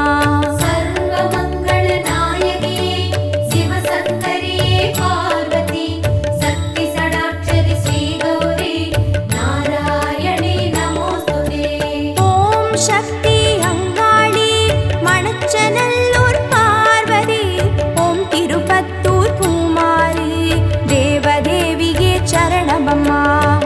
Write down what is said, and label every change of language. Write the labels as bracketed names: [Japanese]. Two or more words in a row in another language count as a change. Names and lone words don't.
[Kannada] ಸರ್ವಮಂಗಳ ನಾಯಕಿಯೇ ಶಿವಶಂಕರಿಯೇ ಪಾರ್ವತಿ ಶಕ್ತಿ ಷಡಾಕ್ಷರಿ ಶ್ರೀ ಗೌರಿ ನಾರಾಯಣಿ ನಮೋಸ್ತುತೆ. [Tamil] ஓம் சக்தி அங்காளி மணச்சநல்லூர் பார்வதி, ஓம் திருப்பத்தூர் பூமாரி தேவதேவியே சரணமம்மா.